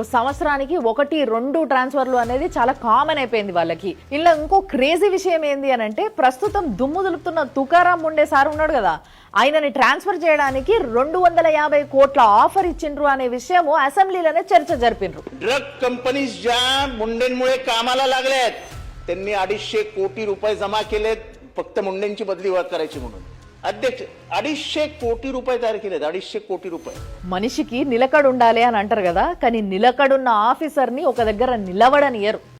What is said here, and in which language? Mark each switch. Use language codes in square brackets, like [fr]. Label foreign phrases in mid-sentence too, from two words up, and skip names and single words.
[te] సంవత్సరానికి 1-2 ట్రాన్స్ఫర్లు అనేది చాలా కామన్ అయిపోయింది వాళ్ళకి. ఇలా ఇంకో క్రేజీ విషయం ఏంది అని అంటే, ప్రస్తుతం దుమ్ము దులుపుతున్న తుకారాం ముండే సార్ ఉన్నాడు కదా, ఆయనని ట్రాన్స్ఫర్ చేయడానికి 250 కోట్ల ఆఫర్ ఇచ్చిండ్రు అనే విషయము అసెంబ్లీలోనే చర్చ జరిపిండ్రు. [mr] ड्रग कंपनीज ज्या मुंडेंमुळे कामाला लागल्यात त्यांनी 250 कोटी रुपये जमा केलेत फक्त मुंडेंची बदली करायची म्हणून. [te] అధ్యక్ష 250 కోటి రూపాయలు తయారు చేయలేదు. 250 కోటి రూపాయలు. మనిషికి నిలకడ ఉండాలి అని అంటారు కదా, కానీ నిలకడున్న ఆఫీసర్ ని ఒక దగ్గర నిలవడనియరు.